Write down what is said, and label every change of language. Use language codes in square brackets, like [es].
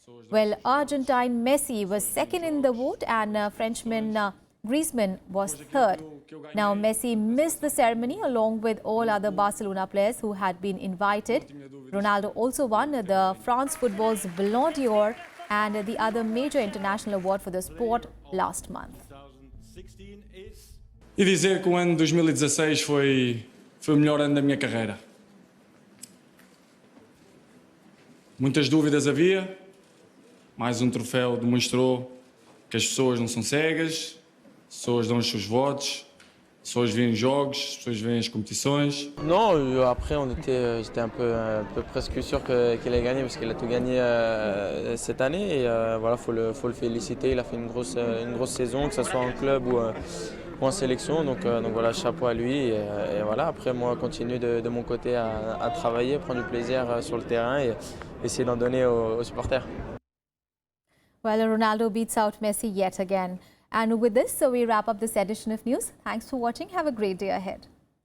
[en] Well, Argentine Messi was second in the vote and Frenchman Griezmann was third. Now, Messi missed the ceremony along with all other Barcelona players who had been invited. Ronaldo also won the France Football's Ballon d'Or and the other major international award for the sport last month. [pt] E dizer que o ano de 2016 foi o melhor ano da minha carreira. Muitas dúvidas havia, mais um troféu demonstrou que as pessoas não são cegas, as pessoas dão os seus votos, as pessoas veem jogos, as pessoas veem as compétições. [fr] Non, après j'étais un peu presque sûr qu'il allait gagner parce qu'il a tout gagné cette année et voilà, faut le féliciter, il a fait une grosse saison, que ce soit en club ou en sélection, donc voilà, chapeau à lui et voilà, après moi continuer de mon côté à travailler, prendre du plaisir sur le terrain et essayer d'en donner aux supporters. [en] Well, Ronaldo beats out Messi yet again. And with this, we wrap up this edition of news. Thanks for watching. Have a great day ahead.